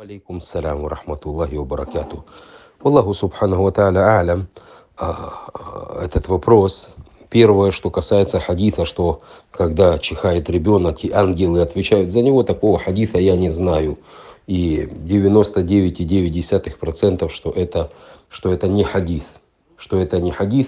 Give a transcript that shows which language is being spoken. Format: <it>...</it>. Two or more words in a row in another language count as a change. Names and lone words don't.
<ar>عليكم السلام ورحمة الله وبركاته. الله سبحانه وتعالى أعلم.</ar> <ru>Этот вопрос. Первое, что касается хадиса, что когда чихает ребенок и ангелы отвечают за него, такого хадиса я не знаю. И 99,9%, что это не хадис. Что это не хадис.</ru>